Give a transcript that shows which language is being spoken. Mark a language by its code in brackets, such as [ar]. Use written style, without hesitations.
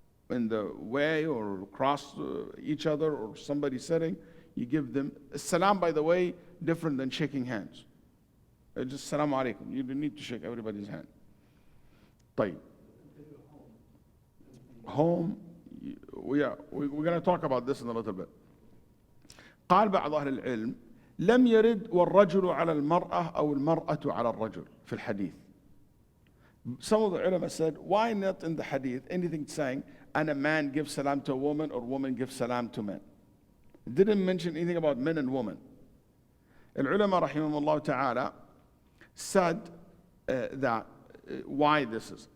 [en] In the way or across each other or somebody sitting, you give them salam, by the way, different than shaking hands. Just salam alaikum. You don't need to shake everybody's hand. [ar] طيب. [en] Home, we're going to talk about this in a little bit. [ar] قال بعض أهل العلم لم يرد والرجل على المرأة أو المرأة على الرجل في الحديث. [en] Some of the ulama said, why not in the hadith anything saying, and a man gives salam to a woman or woman gives salam to men? It didn't mention anything about men and women. Al-ulama rahimahumullah ta'ala said that why this is.